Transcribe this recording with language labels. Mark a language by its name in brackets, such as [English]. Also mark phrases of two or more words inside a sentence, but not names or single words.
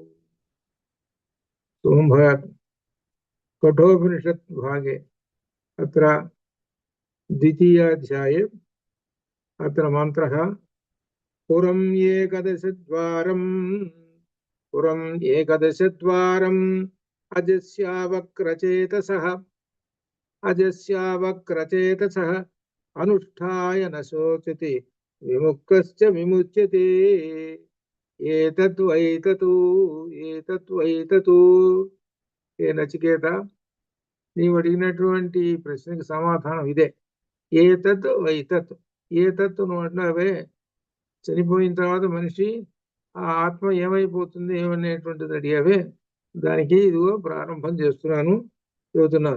[Sanskrit] सोमभयात् कठोपनिषत् भागे अत्र द्वितीयाध्याये अत्र मन्त्रः पुरम् एकदशद्वारम् अजस्यावक्रचेतसः अनुष्ठाय न शोचति विमुक्तश्च विमुच्यते। [Telugu] ఏతద్వైతతు ఏ నచికేత, నీవు అడిగినటువంటి ప్రశ్నకి సమాధానం ఇదే. [Sanskrit] एतत् वैतत्. [Telugu] ఏతత్తు నువ్వు అంటున్నావే, చనిపోయిన తర్వాత మనిషి ఆ ఆత్మ ఏమైపోతుంది ఏమనేటువంటిది అడిగావే, దానికి ఇదిగో ప్రారంభం చేస్తున్నాను, చెబుతున్నాను.